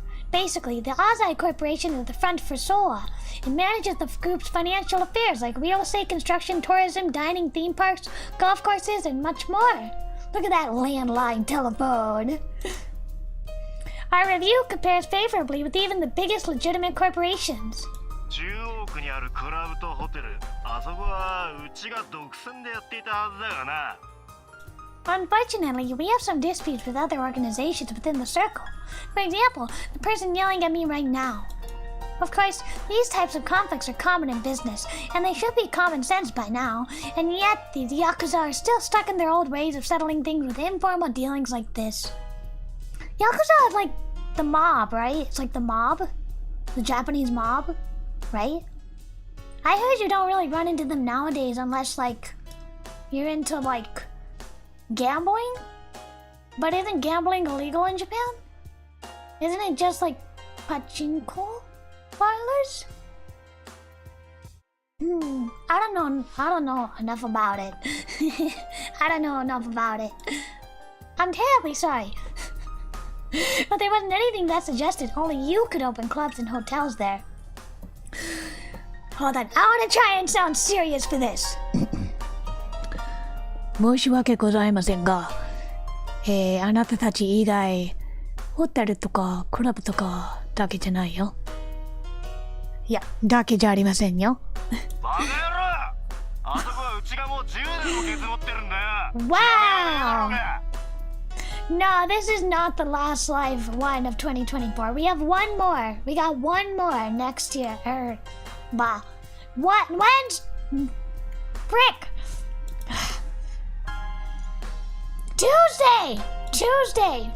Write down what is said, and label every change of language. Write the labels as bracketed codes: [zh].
[en] Basically, the Azai Corporation is the front for Soa. It manages the group's financial affairs like real estate, construction, tourism, dining, theme parks, golf courses, and much more. Look at that landline telephone. Our review compares favorably with even the biggest legitimate corporations. [ja] 中央区にあるクラブとホテル、あそこはうちが独占でやっていたはずだがな。 [en] Unfortunately, we have some disputes with other organizations within the circle. For example, the person yelling at me right now. Of course, these types of conflicts are common in business, and they should be common sense by now, and yet the Yakuza are still stuck in their old ways of settling things with informal dealings like this. Yakuza is like the mob, right? It's like the mob. The Japanese mob, right? I heard you don't really run into them nowadays unless, like, you're into, like, gambling? But isn't gambling illegal in Japan? Isn't it just, like, pachinko parlors? I don't know enough about it. I don't know enough about it. I'm terribly sorry. But there wasn't anything that suggested only you could open clubs and hotels there. Hold on, I want to try and sound serious for this. [ja] 申し訳ございませんが、あなたたち以外、ホテルとかクラブとかだけじゃないよ。いや、だけじゃありませんよ。バカ野郎！あそこはうちがもう10年もケツ持ってるんだよ。 [en] Wow! No, this is not the last live one of 2024. We have one more. We got one more next year. What? When's... Frick! Tuesday!